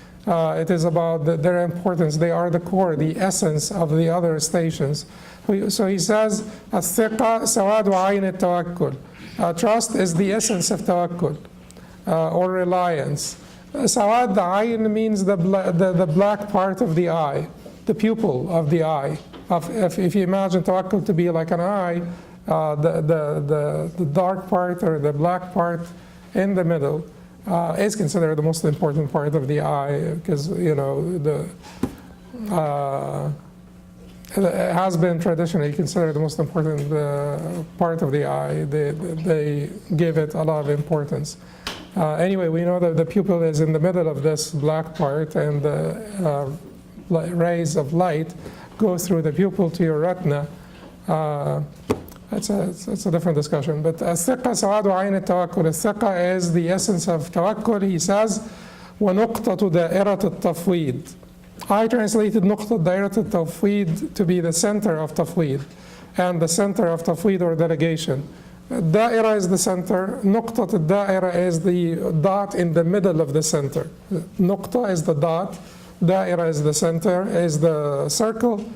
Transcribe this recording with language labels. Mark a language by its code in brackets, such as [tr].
[en] It is about their importance. They are the core, the essence of the other stations. So he says, [ar] الثقة سواد عين التوكل. [en] Trust is the essence of tawakkul, or reliance. Sawad ayn means the black part of the eye, the pupil of the eye. If you imagine tawakkul to be like an eye, the dark part or the black part in the middle is considered the most important part of the eye, because it has been traditionally considered the most important part of the eye. They give it a lot of importance. Anyway, we know that the pupil is in the middle of this black part, and the rays of light go through the pupil to your retina. It's a different discussion. [ar] But الثقة سواد عين التوكل. [en] الثقة is the essence of tawakkul. He says, [ar] وَنُقْطَةُ دَائِرَةِ التَّفْوِيد. [en] I translated [ar] نقطة دائرة التفويض [en] to be the center of tafweed, and the center of tafweed or delegation. Da'ira is the center. [ar] نقطة الدائرة [en] is the dot in the middle of the center. نقطة is the dot. Da'ira is the center, is the circle.